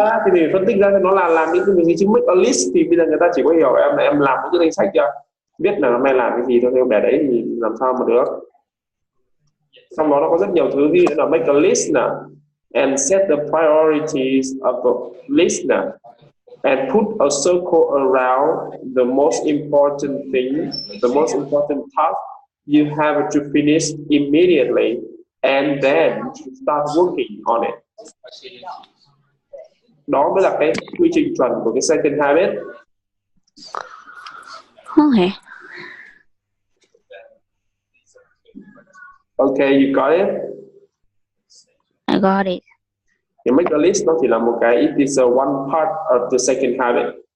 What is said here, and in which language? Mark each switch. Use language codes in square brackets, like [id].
[vi] ra, thì mình phân tích ra cho nó là làm những cái gì chứ [en] make a list [vi] thì bây giờ người ta chỉ có hiểu em là em làm những cái danh sách chưa, biết là hôm nay làm cái gì thôi, để đấy thì làm sao mà được. Trong đó nó có rất nhiều thứ, ví dụ là [en] make a list [vi] nè, [en] and set the priorities of the list [vi] nè, [en] and put a circle around the most important thing, the most important task you have to finish immediately, and then start working on it. [vi] Đó mới là cái quy trình chuẩn của cái second habit. [en] Okay, Okay, you got it. I got it. You make a list [vi] nó chỉ là một cái, [en] it is a one part of the second habit.